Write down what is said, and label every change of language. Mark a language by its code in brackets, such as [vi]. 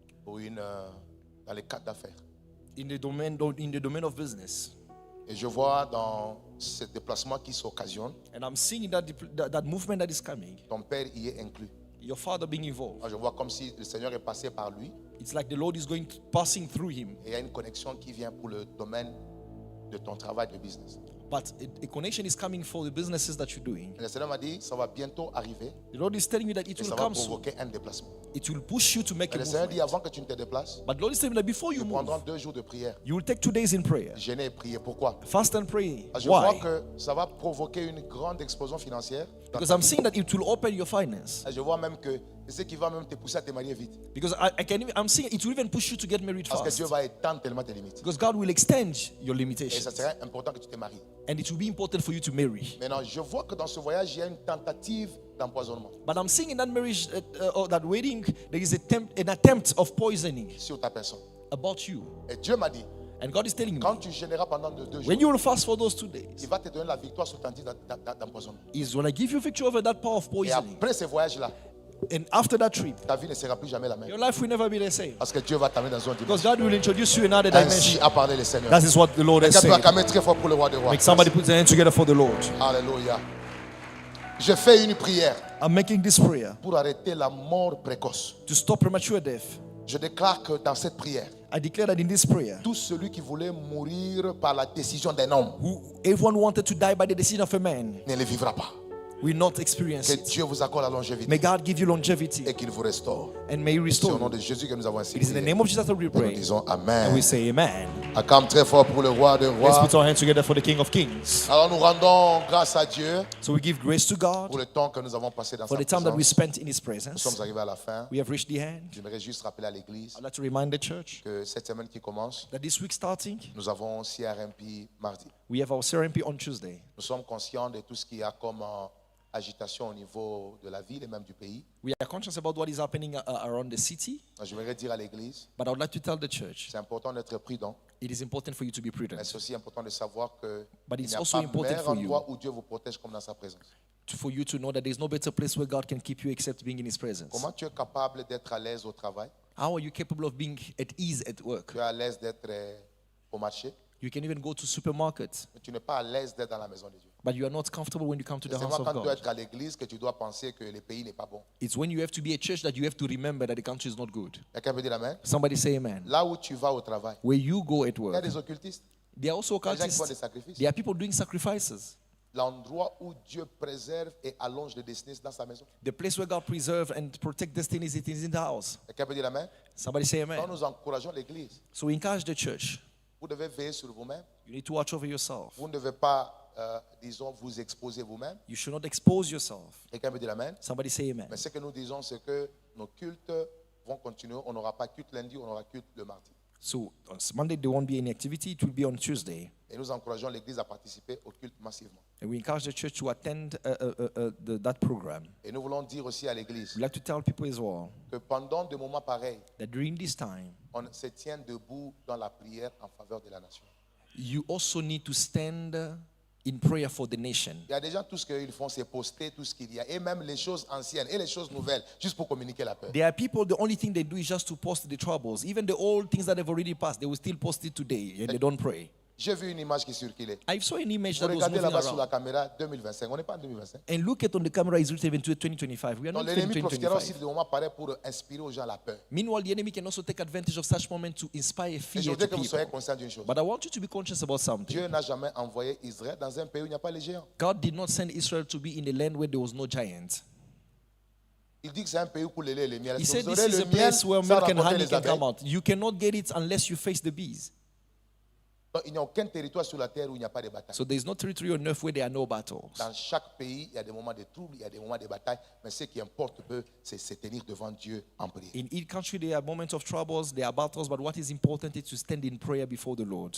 [fr] pour dans les cadres d'affaires. [en] in the domain of business. [fr] Et je vois dans ce déplacement qui s'occasionne, [en] And I'm seeing that movement that is coming, [fr] ton père y est inclus. [en] your father being involved. [fr] Moi, je vois comme si le Seigneur est passé par lui [en] It's like the Lord is passing through him. [fr] et il y a une connexion qui vient pour le domaine de ton travail de business. [en] But a connection is coming for the businesses that you're doing. [fr] Et le Seigneur m'a dit, ça va bientôt arriver [en] The Lord is telling me that it [fr] et [en] will [fr] ça va [en] come soon. [fr] provoquer un déplacement. [en] It will push you to make [fr] Et [en] a [fr] le Seigneur dit, [en] movement. [fr] avant que tu ne te déplaces, [en] But the Lord is telling me that before you [fr] nous [en] move, [fr] prendrons 2 jours de prière. [en] you will take 2 days in prayer. [fr] Jeûner et prier. Pourquoi? [en] Fast and pray. [fr] Parce que je vois [en] Why? [fr] que ça va provoquer une grande explosion financière. [en] Because I'm seeing that it will open your finance. [fr] Et je vois même que c'est ce qui va même te pousser à te marier vite. [en] Because I'm seeing it will even push you to get married [fr] Parce que Dieu va étendre tellement tes limites. [en] Because God will extend your [fr] Et ça [en] limitations. [fr] serait important que tu te maries. [en] And it will be important for you to marry. [fr] Maintenant, je vois que dans ce voyage, il y a une tentative d'empoisonnement [en] But I'm seeing in that marriage or that wedding, there is an attempt of poisoning [fr] sur ta personne. [en] about you. [fr] Et Dieu m'a dit, [en] And God is telling me, [fr] quand tu gêneras pendant 2 jours, [en] when you will fast for those 2 days, [fr] il va te donner la victoire sur tentative d'empoisonnement. [en] is when I give you victory over that power of [fr] Et [en] poisoning. [fr] après ce voyage-là, [en] And after that trip, [fr] ta vie ne sera plus jamais la même. [en] your life will never be the same. [fr] Parce que Dieu va t'amener dans une [en] Because [fr] dimension. [en] God will introduce you another [fr] Ainsi [en] dimension. [fr] a parlé le Seigneur. [en] That is what the Lord has [fr] Quelqu'un peut [en] said. [fr] acclamer très fort pour le roi des rois. [en] Make somebody put their hand together for the Lord. [fr] Alléluia. Je fais une prière [en] I'm making this prayer [fr] pour arrêter la mort précoce. [en] to stop premature death. [fr] Je déclare que dans cette prière, [en] I declare that in this prayer, [fr] tout celui qui voulait mourir par la décision d'un homme [en] everyone wanted to die by the decision of a man [fr] ne le vivra pas. [en] will not experience [fr] Que [en] it. [fr] Dieu vous accorde la longévité [en] May God give you longevity [fr] et qu'il vous restaure. [en] and may He [fr] C'est au [en] restore [fr] nom [en] you. [fr] de Jésus que nous avons ainsi [en] It is in the [fr] prié. [en] name of Jesus that we [fr] Et nous [en] pray. [fr] disons [en] And [fr] Amen. [en] we say amen. [fr] Acclame très fort pour le roi des [en] Let's [fr] rois. [en] put our hands together for the King of Kings. [fr] Alors nous rendons grâce à Dieu [en] So we give grace to [fr] pour [en] God [fr] le temps que nous avons passé dans [en] for [fr] sa [en] the time that we [fr] présence. [en] spent in His [fr] Nous [en] presence. [fr] sommes arrivés à la fin. [en] We have reached the end. [fr] J'aimerais juste rappeler à l'église [en] I'd like to remind the church [fr] que cette semaine qui commence, [en] that this week starting, [fr] nous avons CRMP mardi. [en] we have our CRMP on Tuesday. [fr] Nous sommes conscients de tout ce qu'il y a comme agitation au niveau de la ville et même du pays. [en] We are conscious about what is happening around the city, [fr] J'aimerais dire à l'église, [en] but I would like to tell the church [fr] c'est important d'être prudent, [en] it is important for you to be [fr] mais [en] prudent. [fr] c'est aussi important de savoir que [en] But [fr] il [en] it's [fr] n'y a [en] also [fr] pas [en] important [fr] meilleur [en] for you. [fr] endroit où Dieu vous protège comme dans sa présence. [en] For you to know that there's no better place where God can keep you except being in His presence. [fr] Comment tu es capable d'être à l'aise au travail? [en] How are you capable of being at ease at work? [fr] Tu es à l'aise d'être au marché, [en] You can even go to supermarkets, [fr] mais tu n'es pas à l'aise d'être dans la maison de Dieu. [en] but you are not comfortable when you come to the [fr] C'est [en] house [fr] seulement [en] of [fr] quand tu dois [en] God. [fr] être à l'église que tu dois penser que le pays n'est pas bon. [en] It's when you have to be a church that you have to remember that the country is not good. [fr] Quelqu'un peut dire amen? [en] Somebody say amen. [fr] Là où tu vas au travail, [en] Where you go at [fr] il y a [en] work, [fr] des occultistes, [en] there are also [fr] des gens qui font des [en] occultists. [fr] sacrifices. [en] There are people doing sacrifices. [fr] L'endroit où Dieu préserve et allonge les destinées dans sa maison. [en] The place where God preserve and protect destinies, it is in the house. [fr] Quelqu'un peut dire amen? [en] Somebody say [fr] Quand [en] amen. [fr] nous encourageons l'église, [en] So we encourage the church. [fr] vous devez veiller sur vous-même. [en] You need to watch over yourself. [fr] Vous ne devez pas, disons, vous exposer vous-même. [en] You should not expose yourself. [fr] Quelqu'un peut dire amen? [en] Somebody say amen. [fr] Mais ce que nous disons, c'est que nos cultes vont continuer. On n'aura pas culte lundi, on aura culte le mardi. [en] So on Monday there won't be any activity. It will be on Tuesday. [fr] Et nous encourageons l'Église à participer au culte massivement. [en] And we encourage the church to attend that program. [fr] Et nous voulons dire aussi à l'Église [en] We'd like to tell people as well [fr] que pendant des moments pareils, [en] that during this time, [fr] on se tient debout dans la prière en faveur de la nation. [en] you also need to stand in prayer for the nation. [fr] Il y a des gens, tout ce qu'ils font, c'est poster tout ce qu'il y a. Et même les choses anciennes et les choses nouvelles, juste pour communiquer la peur. [en] There are people, the only thing they do is just to post the troubles. Even the old things that have already passed, they will still post it today and they don't pray. [fr] J'ai vu une image qui circulait. [en] I saw an image [fr] Vous [en] that was [fr] regardez [en] moving [fr] là-bas sur la [en] around. [fr] caméra 2025. On n'est pas en 2025. [en] And look at on the camera is written 2025. We are [fr] Donc [en] not in [fr] l'ennemi profitera aussi [en] 2025. [fr] de moments pareils pour inspirer aux gens la peur. [en] Meanwhile, the enemy can also take advantage of such moments to inspire [fr] Et je [en] fear to [fr] voudrais que vous soyez [en] people. [fr] conscients d'une chose. [en] But I want you to be conscious about something. [fr] Dieu n'a jamais envoyé Israël dans un pays où il n'y a pas les géants. [en] God did not send Israel to be in a land where there was no giant. [fr] Il dit que c'est un pays où le lait et le miel. [en] He [fr] Est-ce que [en] said [fr] vous [en] this [fr] aurez [en] is [fr] le [en] a [fr] miel [en] place where [fr] sans [en] milk and [fr] rencontrer [en] honey [fr] les [en] can come [fr] abeilles? [en] out. You cannot get it unless you face the bees. [fr] Donc, il n'y a aucun territoire sur la terre où il n'y a pas de bataille. [en] So there is no territory on earth where there are no battles. [fr] Dans chaque pays, il y a des moments de troubles, il y a des moments de bataille. Mais ce qui importe peu, c'est se tenir devant Dieu en prière. [en] In each country, there are moments of troubles, there are battles, but what is important is to stand in prayer before the Lord.